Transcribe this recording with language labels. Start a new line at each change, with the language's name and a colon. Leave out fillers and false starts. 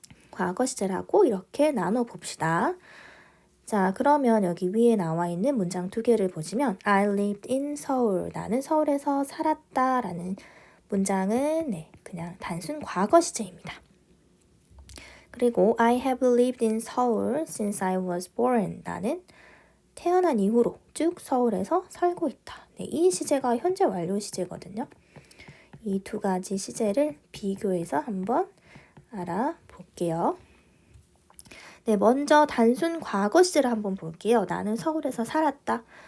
Korean: 과거 시제라고 이렇게 나눠 봅시다. 자, 그러면 여기 위에 나와 있는 문장 두 개를 보시면
English: I lived in Seoul.
Korean: 나는 서울에서 살았다 라는 문장은 그냥 단순 과거 시제입니다. 그리고
English: I have lived in Seoul since I was born.
Korean: 나는 태어난 이후로 쭉 서울에서 살고 있다. 이 시제가 현재 완료 시제거든요. 이 두 가지 시제를 비교해서 한번 알아볼게요. 네, 먼저 단순 과거 시제를 한번 볼게요. 나는 서울에서 살았다.